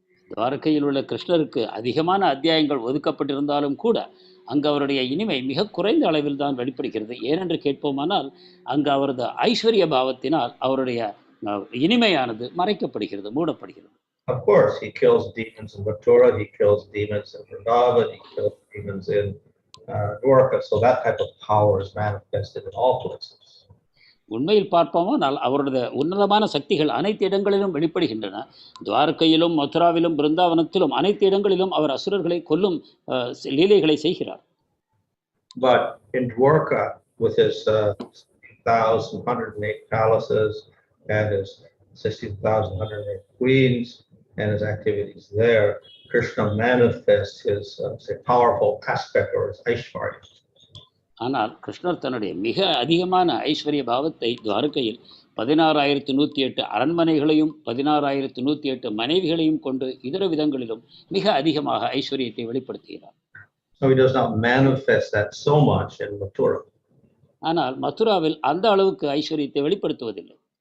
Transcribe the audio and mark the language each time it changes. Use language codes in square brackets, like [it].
[ta] துவாரகையில் உள்ள கிருஷ்ணருக்கு அதிகமான அத்தியாயங்கள் ஒதுக்கப்பட்டிருந்தாலும் கூட அங்கு அவருடைய இனிமை மிக குறைந்த அளவில் தான் வெளிப்படுகிறது. ஏனென்று கேட்போமானால் அங்கு அவரது ஐஸ்வர்ய பாவத்தினால் அவருடைய இனிமையானது மறைக்கப்படுகிறது, மூடப்படுகிறது. [en] Of course, he kills demons in Mathura, he kills demons in Vrindavan, he kills demons in Dwaraka, so that type of power is manifested in all places. [ta] உண்மையில் பார்ப்போமானால் அவருடைய உன்னதமான சக்திகள் அனைத்து இடங்களிலும் வெளிப்படுகின்றன. துவாரகையிலும், மதுராவிலும், பிருந்தாவனத்திலும் அனைத்து இடங்களிலும் அவர் அசுரர்களை கொல்லும் லீலைகளை செய்கிறார். [en] But in Dwaraka, with his 1,108 palaces and his 16,108 queens and his activities there, Krishna manifests his powerful aspect or his Aishwarya. [ta] ஆனால் கிருஷ்ணர் தன்னுடைய மிக அதிகமான ஐஸ்வர்ய பாவத்தை துவாரகையில் 16,108 அரண்மனைகளையும் 16,108 மனைவிகளையும் கொண்டு இதர விதங்களிலும் மிக அதிகமாக ஐஸ்வர்யத்தை வெளிப்படுத்துகிறார். [en] So he does not manifest that so much in Mathura. [ta] ஆனால் மதுராவில் அந்த அளவுக்கு ஐஸ்வர்யத்தை வெளிப்படுத்துவதில்லை.